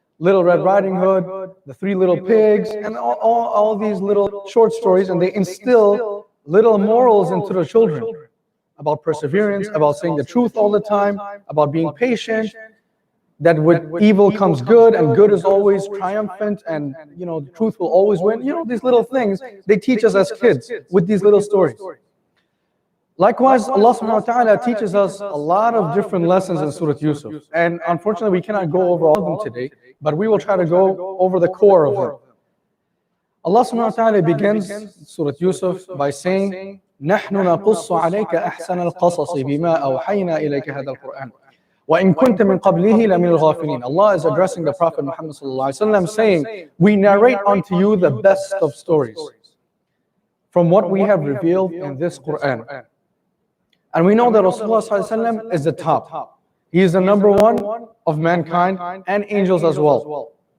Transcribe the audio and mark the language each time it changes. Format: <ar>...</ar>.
<en>Little Red Riding Hood, the 3 Little Pigs, and all these little short stories, and they instill little morals into the children about perseverance, about saying the truth all the time, about being patient, that with evil comes good, and good is always triumphant, and the truth will always win. These little things they teach us as kids with these little stories. Likewise, Allah subhanahu wa ta'ala teaches us a lot of different lessons in Surah Yusuf. And unfortunately, we cannot go over all of them today, but we will try to go over the core of them. Allah subhanahu wa ta'ala begins Surah Yusuf by saying,</en> <ar>نَحْنُ نَقُصُّ عَلَيْكَ أَحْسَنَ الْقَصَصِ بِمَا أَوْحَيْنَا إِلَيْكَ هَذَا الْقُرْآنَ وَإِن كُنْتَ مِنْ قَبْلِهِ لَمِنَ الْغَافِلِينَ.</ar> <en>Allah is addressing the Prophet Muhammad sallallahu alaihi wasallam, saying, we narrate unto you the best of stories from what we have revealed in this Quran. And we know that Rasulullah sallallahu alaihi wasallam is the top. He is the number one of mankind and angels as well.</en>